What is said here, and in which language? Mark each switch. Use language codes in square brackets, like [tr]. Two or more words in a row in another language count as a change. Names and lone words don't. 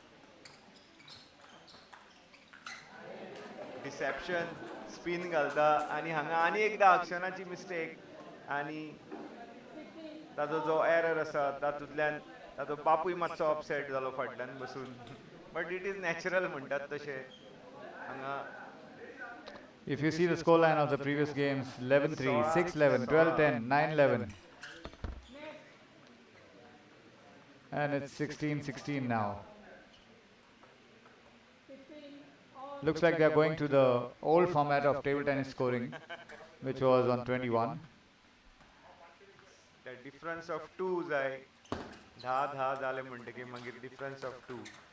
[en] deception spin [kok] घालता आनी हांगा आनी एकदा अक्षनाची मिस्टेक आनी ताजो जो एरर आसा तातूंतल्यान ताजो बापूय मातसो अपसेट जालो फाटल्यान बसून [en] but it is natural [kok] म्हणटात तशें हांगा [en] If you see the scoreline of the previous games, 11-3, 6-11, 12-10, 9-11. And it's 16-16 now. Looks like they're going to the old format of table tennis scoring, which was on 21. The difference of 2 [kok] जाय 10 जाले म्हणटकीर मागीर [en] difference of 2.